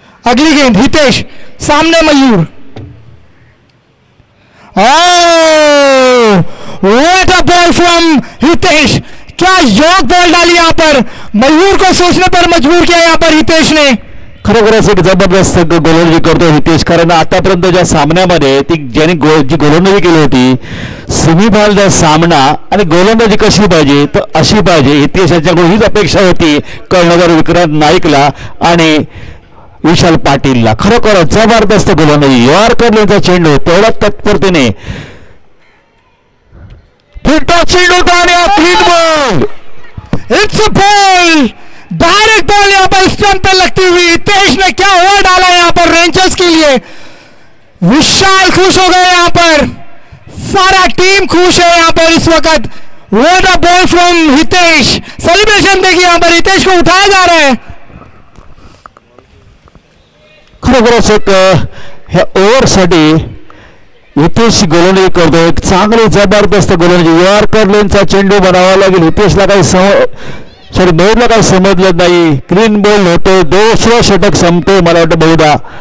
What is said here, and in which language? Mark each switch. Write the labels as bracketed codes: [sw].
[hi] अगली गेंद हितेश सामने मयूर। [en] What a ball from Hitesh. [hi] क्या योग बॉल डाली यहां पर। मयूर को सोचने पर मजबूर किया यहां पर हितेश ने। [mr] खरोखरच एक जबरदस्त गोलंदाजी करतो हितेश। कारण आतापर्यंतच्या सामन्यामध्ये ती ज्याने जी गोलंदाजी केली होती सेमीफायनलचा सामना आणि गोलंदाजी कशी पाहिजे तर अशी पाहिजे हितेश यांच्याकडून हीच अपेक्षा होती कर्णधार विक्रांत नाईकला आणि विशाल पाटीलला। खरोखरच जबरदस्त गोलंदाजी। यॉर्करचा चेंडू तेवढा तत्परतेने फिरता चेंडू टाळ्या clean ball. [en] It's a ball. [hi] Direct ball यहां पर स्टंप पे लगती हुई। हितेश ने क्या ओवर डाला यहां पर रेंजर्स के लिए। विशाल खुश हो गए यहां पर। सारा टीम खुश है यहां पर इस वक्त। [en] What a ball from Hitesh. [hi] Celebration देखिए यहां पर हितेश को उठाया जा रहा है। [mr] खरोखरच एक ह्या ओव्हरसाठी हितेश गोलंदाजी करतो। एक चांगली जबरदस्त गोलंदाजी। यॉर्कर लेनचा चेंडू बनावा लागेल। हितेशला काही सॉरी मयूरला काही समजलं नाही। क्लीन बॉल होतो। 200 षटक संपते मला वाटतं बहुधा।